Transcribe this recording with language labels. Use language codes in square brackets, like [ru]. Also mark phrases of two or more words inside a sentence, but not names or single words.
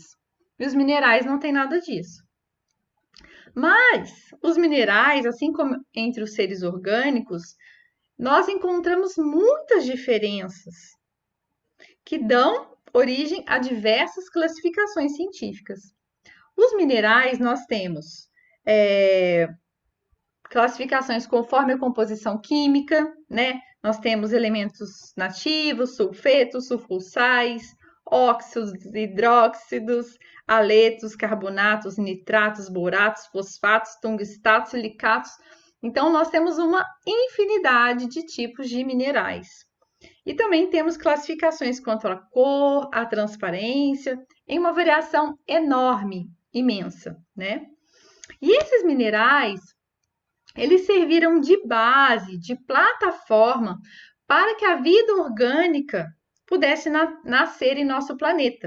[pt] E os minerais não têm nada disso. Mas os minerais, assim como entre os seres orgânicos, nós encontramos muitas diferenças que dão origem a diversas classificações científicas. Os minerais, nós temos classificações conforme a composição química, né? Nós temos elementos nativos, sulfetos, sulfosais, óxidos, hidróxidos, haletos, carbonatos, nitratos, boratos, fosfatos, tungstatos, silicatos. Então, nós temos uma infinidade de tipos de minerais. E também temos classificações quanto à cor, à transparência, em uma variação enorme, imensa, né? E esses minerais, eles serviram de base, de plataforma para que a vida orgânica pudesse nascer em nosso planeta.